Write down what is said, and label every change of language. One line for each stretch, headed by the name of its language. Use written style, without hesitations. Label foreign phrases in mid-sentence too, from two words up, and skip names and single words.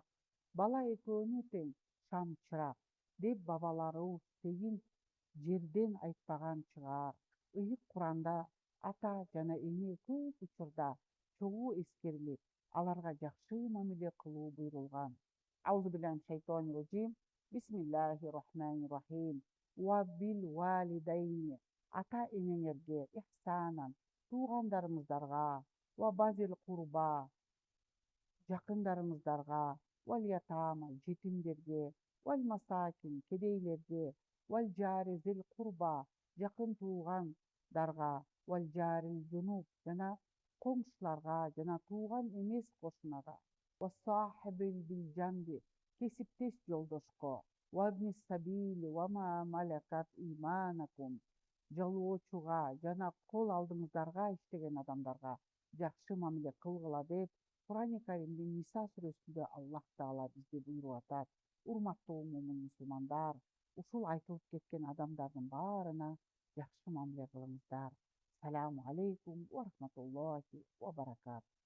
Kyrgyz: Бала экөөнү тең шам чырак деп бабаларыбыз тегин жерден айтпаган чыгаар. Ыйык Куранда ата жана эне көп учурда чогуу эскерилип, аларга жакшы мамиле кылуу буйрулган.
Arabic: أعوذ بالله من الشيطان الرجيم. بسم الله الرحمن الرحيم. وبالوالدين.
Kyrgyz: Ата энеңерге ихсанан, туугандарыңыздарга,
Arabic: وبذي القربى,
Kyrgyz: жакындарыңыздарга,
Arabic: واليتامى,
Kyrgyz: жетимдерге,
Arabic: والمساكين,
Kyrgyz: кедейлерге, вал
Arabic: الجار ذي القربى,
Kyrgyz: жакын туугандарга,
Arabic: والجار الجنب,
Kyrgyz: жана коңшуларга жана тууган эмес кошунага,
Arabic: والصاحب بالجنب,
Kyrgyz: кесиптеш жолдошко,
Arabic: وابن السبيل وما ملكت أيمانكم,
Kyrgyz: жалоочуга жана кол алдыңыздарга иштеген адамдарга жакшы мамиле кылгыла деп Курани Каримдин Ниса сүрөсүндө Аллах Таала бизге буйруп атат. Урматтуу момун мусулмандар, ушул айтылып кеткен адамдардын баарына жакшы мамиле кылыңыздар.
Arabic: السلام عليكم ورحمة الله وبركاته.